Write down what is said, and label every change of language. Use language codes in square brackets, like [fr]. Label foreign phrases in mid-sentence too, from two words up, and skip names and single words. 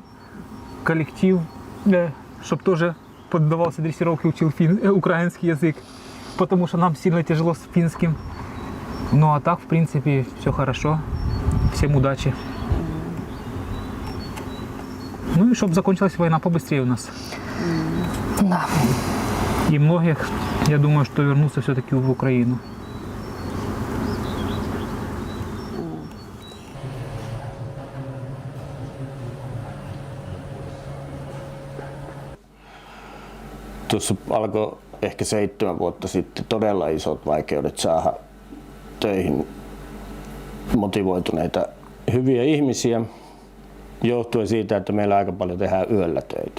[ru] Коллектив, чтобы тоже поддавался дрессировке, учил украинский язык, потому что нам сильно тяжело с финским. Ну а так, в принципе, все хорошо. Всем удачи. Ну и чтобы закончилась война побыстрее у нас. Да. И многих, я думаю, что вернутся все-таки в Украину. [fi] Tuossa alkoi ehkä 7 vuotta sitten todella isot vaikeudet saada töihin motivoituneita hyviä ihmisiä, johtuen siitä, että meillä aika paljon tehdään yöllä töitä.